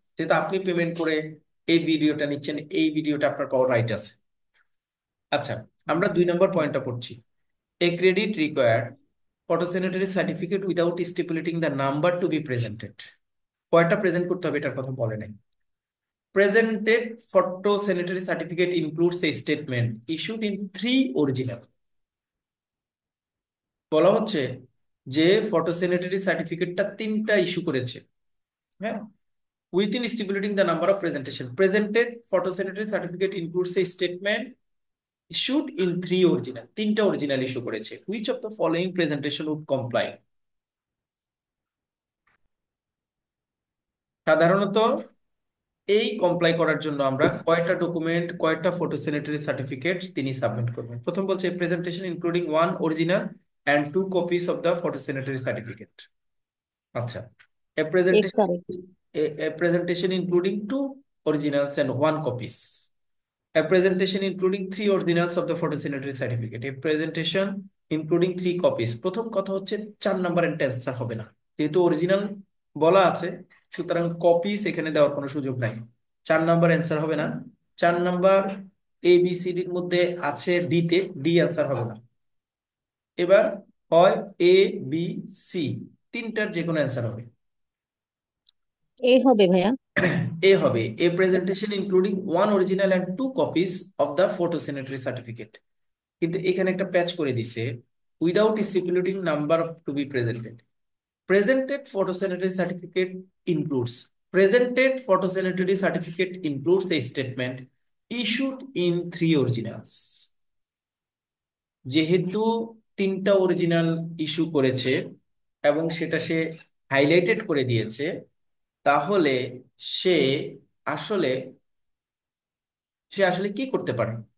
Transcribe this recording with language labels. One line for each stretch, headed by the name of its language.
Bangla: যেহেতু আপনি পেমেন্ট করে এই ভিডিওটা নিচ্ছেন, এই ভিডিওটা আপনার পাওয়ার রাইট আছে। আচ্ছা, আমরা 2 নম্বর পয়েন্টটা পড়ছি।
English: A credit required phytosanitary certificate without stipulating the number to be presented.
Bangla: কয়টা প্রেজেন্ট করতে হবে এটার কথা বলে নাই।
English: Presented photosanitary certificate includes a statement issued in 3 original.
Bangla: বলা হচ্ছে যে ফটোস্যানিটারি সার্টিফিকেটটা 3টা ইস্যু করেছে, হ্যাঁ,
English: within stipulating the number of presentation. Presented photosanitary certificate includes a statement issued in 3 original.
Bangla: 3টা অরিজিনাল ইস্যু করেছে।
English: Which of the following presentation would comply?
Bangla: সাধারণত এই কমপ্লাই করার জন্য আমরা কয়টা ডকুমেন্ট, কয়টা ফটোস্যানিটারি সার্টিফিকেট তিনি সাবমিট করবেন? প্রথম বলছে
English: Presentation including 1 original and 2 copies of the phytosanitary certificate.
Bangla: আচ্ছা, এ এ
English: Presentation correct. a presentation including 2 originals and 1 copies. A presentation including 3 originals of the photosanitary certificate. A presentation including 3 copies.
Bangla: প্রথম কথা হচ্ছে 4 number answer হবে না, যেহেতু অরিজিনাল বলা আছে, সুতরাং কপিস এখানে দেওয়ার কোনো সুযোগ নাই। 4 নাম্বার অ্যান্সার হবে না। 4 নাম্বার এ বি সি ডির মধ্যে আছে ডি তে, ডি অ্যান্সার হবে না। এবার হয় এ বি সি, তিনটার যে কোনো অ্যান্সার হবে। এ হবে ভাইয়া। এ হবে
English: A presentation including one original and two copies of the phytosanitary certificate.
Bangla: কিন্তু এখানে একটা প্যাচ করে দিছে,
English: Without stipulating number to be presented. Presented photosanitary certificate includes presented photosanitary certificate includes a statement issued in 3 originals.
Bangla: যেহেতু 3টা অরিজিনাল ইস্যু করেছে এবং সেটা সে হাইলাইটেড করে দিয়েছে, তাহলে সে আসলে সে আসলে কি করতে পারে?